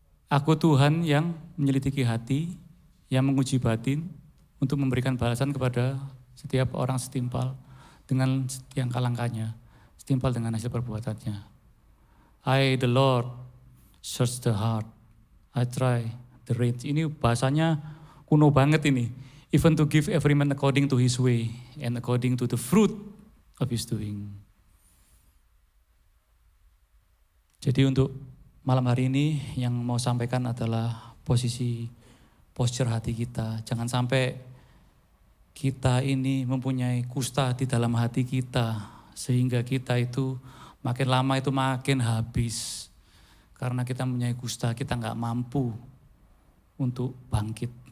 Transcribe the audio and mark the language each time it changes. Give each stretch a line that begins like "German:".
Indonesian: Aku Tuhan yang menyelidiki hati, yang menguji batin, untuk memberikan balasan kepada setiap orang setimpal dengan setiap langkahnya, setimpal dengan hasil perbuatannya.
English: I, the Lord, search the heart, I try the reins.
Indonesian: Ini bahasanya kuno banget ini.
English: Even to give every man according to his way, and according to the fruit of his doing. Jadi untuk
Indonesian: malam hari ini yang mau sampaikan adalah posture hati kita. Jangan sampai kita ini mempunyai kusta di dalam hati kita, sehingga kita itu makin lama itu makin habis. Karena kita mempunyai kusta, kita nggak mampu untuk bangkit.